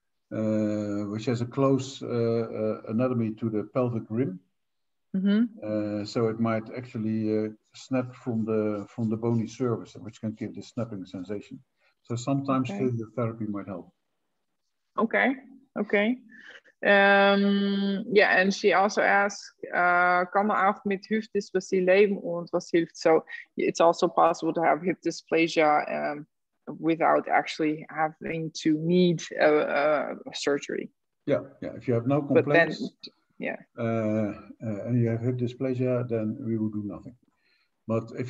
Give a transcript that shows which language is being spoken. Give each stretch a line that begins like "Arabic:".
English: which has a close anatomy to the pelvic rim. So it might actually snap from the bony surface, which can give the snapping sensation. So sometimes physiotherapy might help. Okay. Yeah, and she also asked,
German: kan man auch mit Hüftdysplasie leben und was hilft?
English: So it's also possible to have hip dysplasia without actually having to need surgery. Yeah. If you have no complaints, and you have hip dysplasia, then we will do nothing. But if